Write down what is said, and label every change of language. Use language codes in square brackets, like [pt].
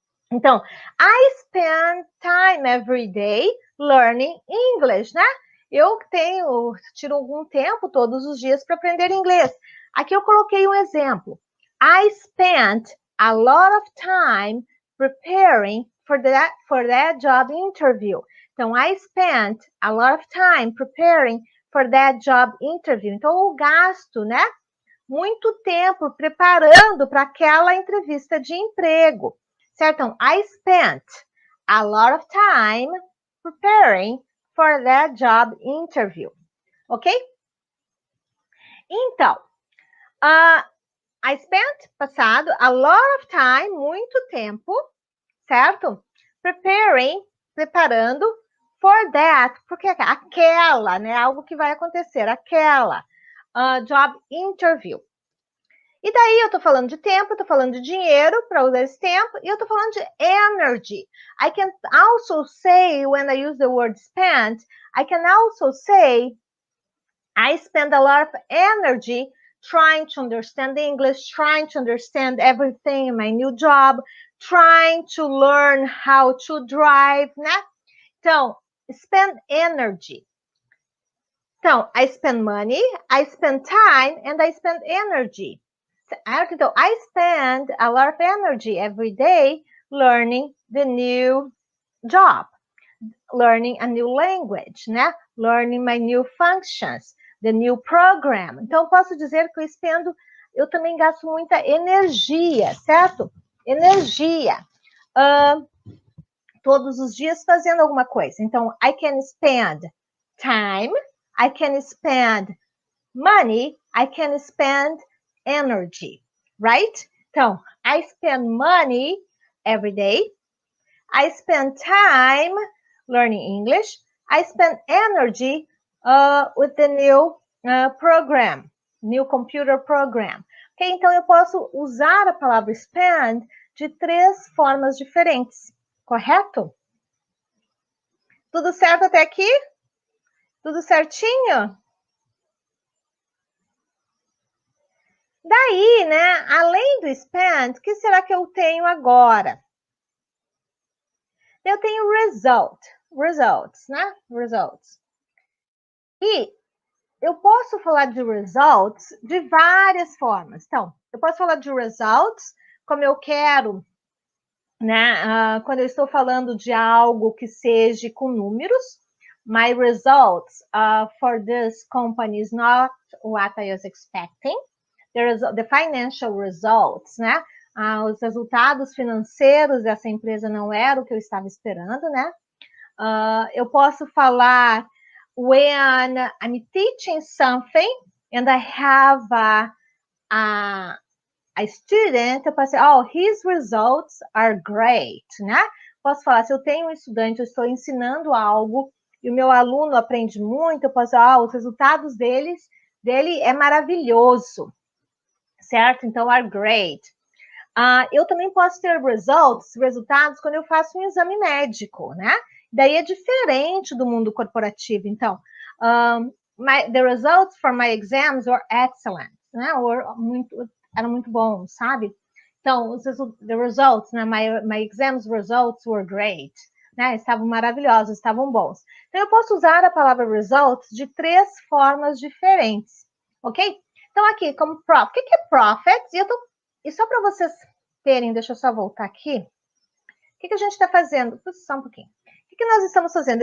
[en] Então, I spend time every day learning English, né? [pt] Eu tiro algum tempo todos os dias para aprender inglês. Aqui eu coloquei um exemplo. [en] I spent a lot of time preparing for that job interview. Então, I spent a lot of time preparing for that job interview. [pt] Então, eu gasto, né? Muito tempo preparando para aquela entrevista de emprego. Certo? [en] Então, I spent a lot of time preparing for that job interview. Ok? Então, I spent, [pt] passado, [en] a lot of time, [pt] muito tempo, [en] certo? [pt] Preparando [en] for that, [pt] porque aquela, né? Algo que vai acontecer, aquela [en] job interview. [pt] E daí eu tô falando de tempo, eu tô falando de dinheiro para usar esse tempo, e eu tô falando de energy. [en] I can also say, when I use the word spend, I can also say, I spend a lot of energy trying to understand English, trying to understand everything in my new job, trying to learn how to drive, né? Então, spend energy. Então, I spend money, I spend time, and I spend energy. Então, I spend a lot of energy every day learning the new job, learning a new language, né? Learning my new functions, the new program. [pt] Então, posso dizer que eu também gasto muita energia, certo? Energia. Todos os dias fazendo alguma coisa. [en] Então, I can spend time, I can spend money, I can spend energy, right? Então, I spend money every day. I spend time learning English. I spend energy with the new program, new computer program. Okay? [pt] Então, eu posso usar a palavra spend de 3 formas diferentes, correto? Tudo certo até aqui? Tudo certinho? Daí, né, além do spend, o que será que eu tenho agora? Eu tenho results, né? Results. E eu posso falar de results de várias formas. Então, eu posso falar de results como eu quero, né? Quando eu estou falando de algo que seja com números. [en] My results for this company is not what I was expecting. The financial results, né? [pt] Os resultados financeiros dessa empresa não eram o que eu estava esperando, né? Eu posso falar [en] when I'm teaching something and I have a student, [pt] eu posso dizer, [en] oh, his results are great, né? [pt] Posso falar, se eu tenho um estudante, eu estou ensinando algo e o meu aluno aprende muito, eu posso dizer, os resultados dele é maravilhoso, certo? Então, [en] are great. [pt] Eu também posso ter resultados, quando eu faço um exame médico, né? Daí é diferente do mundo corporativo. [en] Então, the results for my exams were excellent, né? [pt] Eram muito bons, sabe? Então, [en] the results, [pt] né? [en] My exams results were great, né? [pt] Estavam maravilhosos, estavam bons. Então, eu posso usar a palavra results de 3 formas diferentes, ok? Então, aqui, como profit. O que é profit? E só para vocês terem, deixa eu só voltar aqui. O que a gente está fazendo? Só um pouquinho. O que nós estamos fazendo?